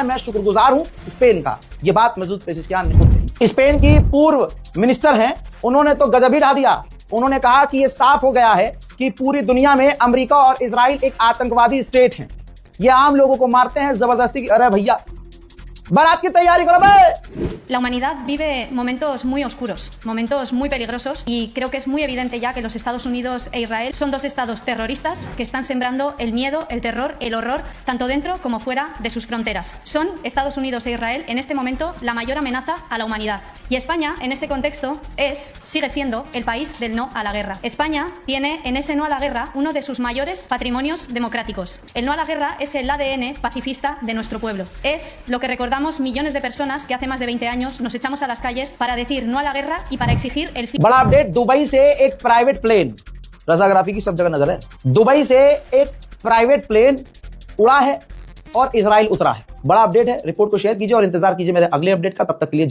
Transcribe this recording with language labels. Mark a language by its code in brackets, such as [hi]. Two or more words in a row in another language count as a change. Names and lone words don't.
[hi] मैं शुक्रगुजार हूं स्पेन का। यह बात मसूद पेजेश्कियान ने कही। स्पेन की पूर्व मिनिस्टर हैं, उन्होंने तो गजब ही ढा दिया। उन्होंने कहा कि यह साफ हो गया है कि पूरी दुनिया में अमेरिका और इजराइल एक आतंकवादी स्टेट है, ये आम लोगों को मारते हैं जबरदस्ती। अरे भैया, बारात की तैयारी करो बे। [es] La humanidad vive momentos muy oscuros, momentos muy peligrosos, y creo que es muy evidente ya que los Estados Unidos e Israel son dos estados terroristas que están sembrando el miedo, el terror, el horror, tanto dentro como fuera de sus fronteras. Son Estados Unidos e Israel en este momento la mayor amenaza a la humanidad. Y España, en ese contexto, sigue siendo el país del no a la guerra. España tiene en ese no a la guerra uno de sus mayores patrimonios democráticos. El no a la guerra es el ADN pacifista de nuestro pueblo. Es lo que recordamos millones de personas que hace más de 20 años nos echamos a las calles para decir no a la guerra y para exigir el fin. [hi] बड़ा अपडेट, दुबई से एक प्राइवेट प्लेन, रजाग्राफी की सब जगह नजर है, दुबई से एक प्राइवेट प्लेन उड़ा है और इजराइल उतरा है। बड़ा अपडेट है, रिपोर्ट को शेयर कीजिए और इंतजार कीजिए मेरे अगले अपडेट का। तब तक के लिए जय।